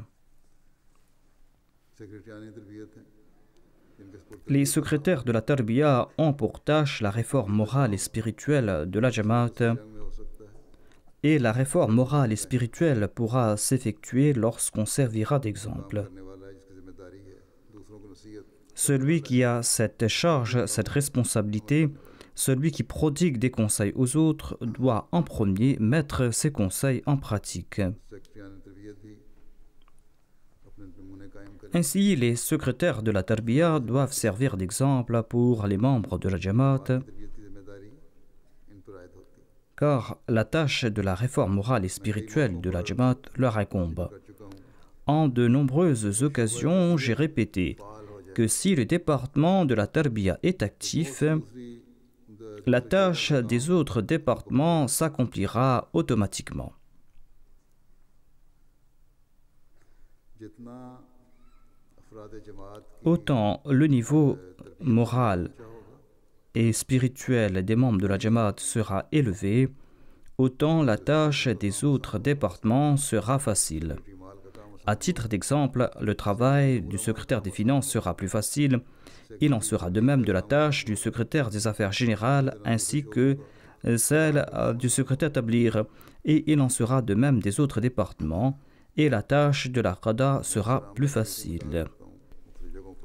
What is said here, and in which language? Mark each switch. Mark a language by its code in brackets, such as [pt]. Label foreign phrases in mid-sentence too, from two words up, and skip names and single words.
[ur] سیکرٹریانِ تربیت ہے جن کے سپورٹ [fr] Les secrétaires de la Tarbiya ont pour tâche la réforme morale et spirituelle de la Jamaat, [ur] میں ہو سکتا ہے [fr] et la réforme morale et spirituelle pourra s'effectuer lorsqu'on servira d'exemple. [ur] کرنے والا ہے جس کی ذمہ داری ہے دوسروں کو نصیحت [fr] Celui qui a cette charge, cette responsabilité, celui qui prodigue des conseils aux autres, doit en premier mettre ces conseils en pratique. [ur] سیکرٹریانِ تربیت بھی اپنے نمونے قائم کریں [fr] Ainsi, les secrétaires de la Tarbiya doivent servir d'exemple pour les membres de la Jamaat, [ur] تربیت کی ذمہ داری ان پر عائد ہوتی ہے [fr] car la tâche de la réforme morale et spirituelle de la Jamaat leur incombe. [ur] کر چکا ہوں [fr] En de nombreuses occasions, j'ai répété [ur] فعال ہو جائے [fr] que si le département de la Tarbiya est actif, [ur] دوسری [fr] la tâche des autres départements s'accomplira automatiquement. [ur] جتنا افرادِ جماعت کی [fr] Autant le niveau moral et spirituel des membres de la Jamaat sera élevé, autant la tâche des autres départements sera facile. [ur] مال کا کام [fr] À titre d'exemple, le travail du secrétaire des finances sera plus facile. Il en sera de même de la tâche du secrétaire des affaires générales ainsi que celle du secrétaire tablir. Et il en sera de même des autres départements. Et la tâche de la qada sera plus facile.